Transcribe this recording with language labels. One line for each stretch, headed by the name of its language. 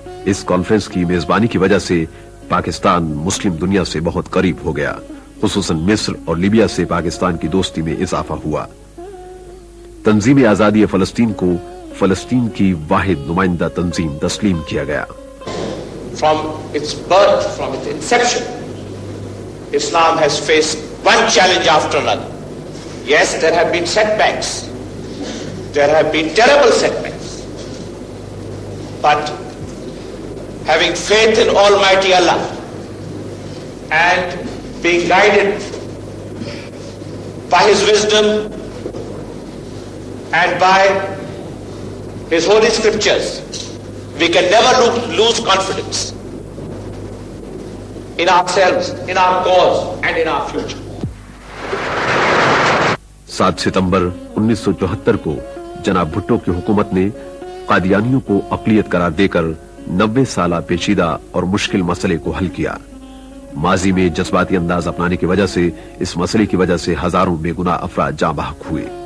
Urdu: اس conference کی میزبانی کی وجہ سے پاکستان مسلم دنیا سے بہت قریب ہو گیا. خصوصاً مصر اور لیبیا سے پاکستان کی دوستی میں اضافہ ہوا. تنظیم آزادی فلسطین کو فلسطین کی واحد نمائندہ تنظیم تسلیم کیا گیا.
English: From its birth, from its inception, Islam has faced one challenge after another. Yes, there have been setbacks. There have been terrible setbacks. But having faith in Almighty Allah and being guided by His wisdom and by His holy scriptures, we can never lose confidence in ourselves, in our cause and in our future.
Urdu: 7 ستمبر 1974 کو جناب بھٹو کی حکومت نے قادیانیوں کو اقلیت قرار دے کر 90 سالہ پیچیدہ اور مشکل مسئلے کو حل کیا. ماضی میں جذباتی انداز اپنانے کی وجہ سے اس مسئلے کی وجہ سے ہزاروں بے گناہ افراد جاں بحق ہوئے.